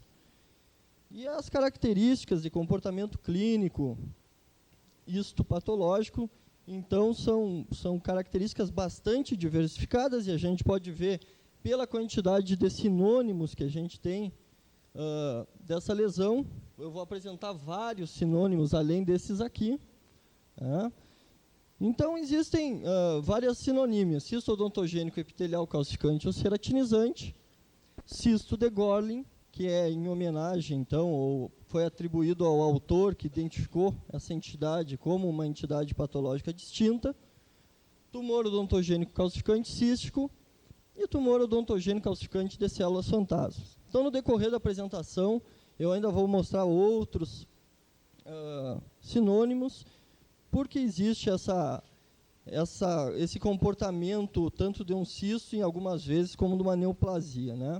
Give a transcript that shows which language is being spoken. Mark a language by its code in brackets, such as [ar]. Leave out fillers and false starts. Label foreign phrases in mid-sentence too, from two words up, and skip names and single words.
[pt] E as características de comportamento clínico, histopatológico, então, são características bastante diversificadas, e a gente pode ver pela quantidade de sinônimos que a gente tem dessa lesão. Eu vou apresentar vários sinônimos além desses aqui. Então, existem várias sinonímias: cisto odontogênico epitelial calcificante ou ceratinizante, cisto de Gorlin, que é em homenagem, então, ou foi atribuído ao autor que identificou essa entidade como uma entidade patológica distinta, tumor odontogênico calcificante cístico e tumor odontogênico calcificante de células fantasmas. Então, no decorrer da apresentação, eu ainda vou mostrar outros sinônimos, porque existe esse comportamento tanto de um cisto, em algumas vezes, como de uma neoplasia, né?